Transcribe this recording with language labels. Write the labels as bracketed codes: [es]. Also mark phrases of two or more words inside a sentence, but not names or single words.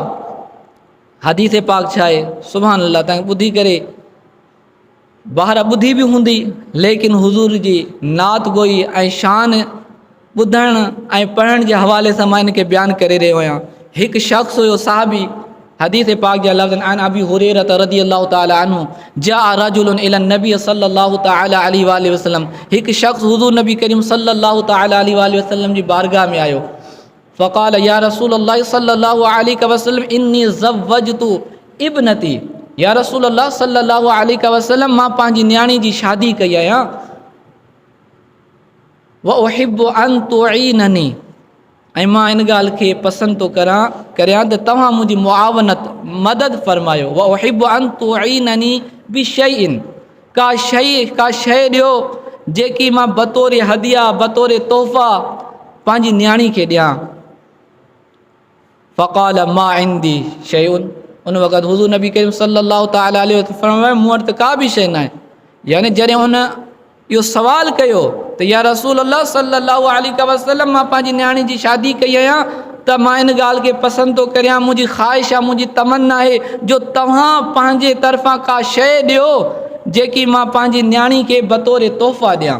[sd] हदीस पाक छा आहे, [ar] سبحان الله, [sd] तव्हां ॿुधी करे ॿाहिरि ॿुधी बि हूंदी, लेकिन हुज़ूर जी नात गोई ऐं शान ॿुधण ऐं पढ़ण जे हवाले सां मां इनखे बयानु करे रहियो आहियां। हिकु शख़्स हुयो साहबी, हदीस पाक जा लफ़्ज़ आहिनि, [ar] أبي هريرة رضي الله تعالى عنه جاء رجل إلى النبي صلى الله تعالى عليه وسلم, [sd] हिकु शख़्स हुज़ूर नबी करीम [ar] صلى الله تعالى عليه وسلم [sd] जी बारगाह में आयो। [ar] فقال يا رسول الله صلى الله عليه وسلم إني زوجت ابنتي، يا رسول الله صلى الله عليه وسلم [sd] मां पंहिंजी न्याणी जी शादी कई आहियां। [ar] وأحب أن تعينني, [sd] ऐं मां इन ॻाल्हि खे पसंदि थो करियां त तव्हां मुंहिंजी मुआवनत मदद फरमायो। [ar] وأحب أن تعينني بشيء, [sd] का शइ ॾियो जेकी मां बतौर हदिया बतौर तोहफ़ा पंहिंजी न्याणी खे ॾियां। [ar] فقال ما عندي شيء, [sd] उन वक़्तु हुज़ूर नबी करीम [ar] صلى الله تعالى عليه وسلم [sd] फरमायो मूं वटि त का बि शइ न आहे। यानी जॾहिं हुन इहो सवाल कयो त [ar] يا رسول الله صلى الله عليه وسلم [sd] मां पंहिंजी न्याणी जी शादी कई आहियां त मां इन ॻाल्हि खे पसंदि थो करियां, मुंहिंजी ख़्वाहिश आहे, मुंहिंजी तमन्ना आहे जो तव्हां पंहिंजे तरफ़ां का शइ ॾियो जेकी मां पंहिंजी न्याणी खे बतौर तोहफ़ा ॾियां।